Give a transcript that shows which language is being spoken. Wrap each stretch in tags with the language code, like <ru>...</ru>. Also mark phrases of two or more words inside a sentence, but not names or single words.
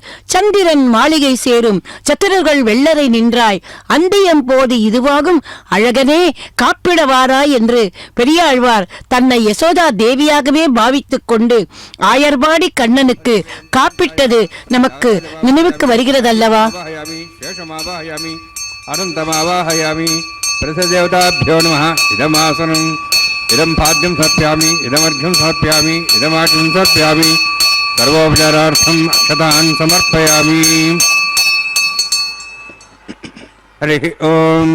<ta>சந்திரன் மாளிகை சேரும் சத்துரர்கள் வெள்ளரை நின்றாய், அந்தியம் போது இதுவாகும் அழகனே காப்பிடவாராய் என்று பெரியாழ்வார் தன்னை யசோதா தேவியாகவே பாவித்துக் கொண்டு ஆயர்பாடி கண்ணனுக்கு காப்பிட்டது நமக்கு நினைவுக்கு வருகிறதல்லவா?</ta> <sa>शेषमावाहयामि अनन्तमावाहयामि प्रसदेवताभ्यो नमः. इदमासनम् इदं पाद्यं समर्पयामि, इदमर्घ्यं समर्पयामि, इदमाचं समर्पयामि, सर्वोपचारार्थम् अक्षतान् समर्पयामि. हरिः ओम्.</sa>